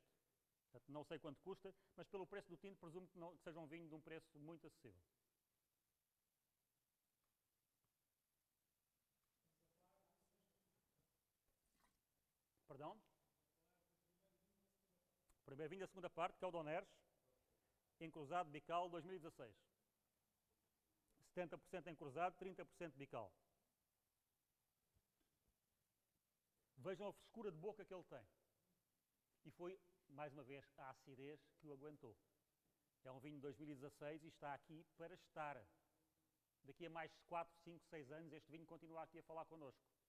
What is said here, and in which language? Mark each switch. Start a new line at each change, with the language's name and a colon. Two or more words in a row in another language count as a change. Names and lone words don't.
Portuguese: Portanto, não sei quanto custa, mas pelo preço do tinto presumo que seja um vinho de um preço muito acessível. Perdão? O primeiro vinho da segunda parte, que é o Doners, Encruzado bical 2016. 70% encruzado, 30% bical. Vejam a frescura de boca que ele tem. E foi, mais uma vez, a acidez que o aguentou. É um vinho de 2016 e está aqui para estar. Daqui a mais 4, 5, 6 anos, este vinho continua aqui a falar connosco.